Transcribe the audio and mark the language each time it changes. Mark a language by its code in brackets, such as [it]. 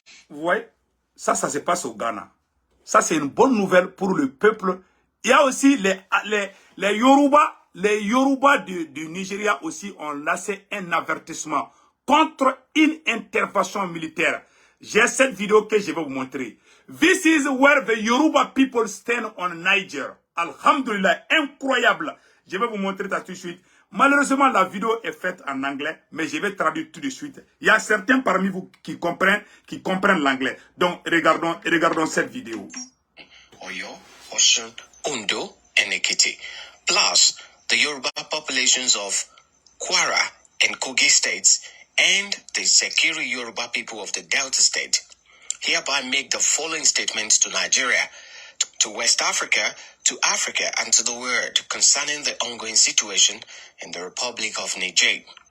[fr] Vous voyez, ça se passe au Ghana. Ça, c'est une bonne nouvelle pour le peuple Il y a aussi les Yoruba. Les Yoruba du Nigeria aussi ont lancé un avertissement contre une intervention militaire. J'ai cette vidéo que je vais vous montrer. [en] This is where the Yoruba people stand on Niger. [fr] Alhamdulillah, incroyable. Je vais vous montrer ça tout de suite. Malheureusement, la vidéo est faite en anglais, mais je vais traduire tout de suite. Il y a certains parmi vous qui comprennent l'anglais. Donc, regardons cette vidéo. [en] Oyo, Osun, Ondo, and Ekiti, plus the Yoruba populations of Kwara and Kogi states, and the Sekiri Yoruba people of the Delta state, hereby make the following statements to Nigeria, to West Africa, to Africa, and to the world concerning the ongoing situation in the Republic of Niger.